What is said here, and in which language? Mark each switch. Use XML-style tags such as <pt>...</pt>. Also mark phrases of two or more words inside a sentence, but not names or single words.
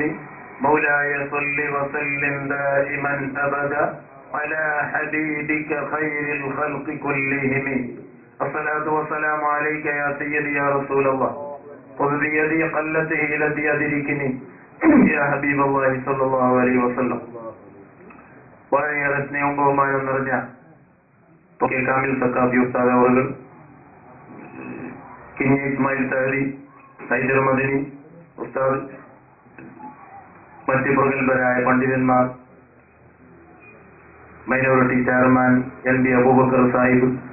<ar>مولاي صل وسلم دائما أبدا على حبيبك خير الخلق كلهم. الصلاة والسلام عليك يا سيدي يا رسول الله. خذ بيدي قلته التي أدركني يا حبيب الله صلى الله عليه وسلم.</ar> <ml>വളരെയേറെ സ്നേഹവും ബഹുമാനം നിറഞ്ഞ കാമിൽ സക്കാഫി ഉസ്താദ് അവറുകൾ, കിഞ്ഞി ഇസ്മായിൽ തഹരി, ഹൈദർ മദനി ഉസ്താദ്, മറ്റ് പ്രഗത്ഭരായ പണ്ഡിതന്മാർ,</ml> <en>minority chairman</en> <ml>LB അബൂബക്കർ സാഹിബ്,</ml>